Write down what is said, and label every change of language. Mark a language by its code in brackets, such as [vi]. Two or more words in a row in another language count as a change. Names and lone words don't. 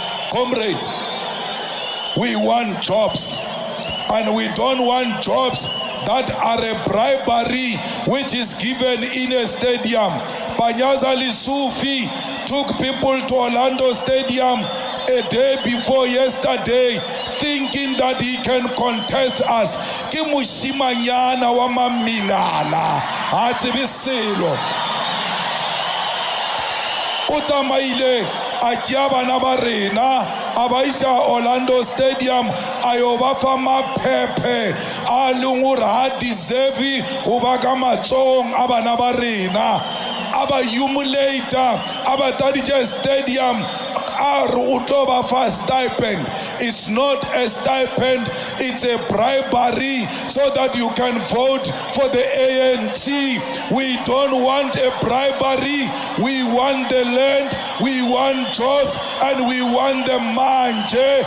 [en] Comrades, we want jobs, and we don't want jobs that are a bribery which is given in a stadium. Panyaza Lisufi took people to Orlando Stadium a day before yesterday, thinking that he can contest us. [nso] Ke moshimanyana wa mamilala ha tsebe selo. O tsamaile a tšea bana ba rena a ba isa Orlando Stadium a yo ba fa maphephe a leng gore ha deserve o ba ka matsong a bana ba rena, a ba humiliator, a ba taditše stadium a re o tlo ba fa stipend. [en] It's not a stipend, it's a bribery so that you can vote for the ANC. We don't want a bribery. We want the land, we want jobs, and we want them manje.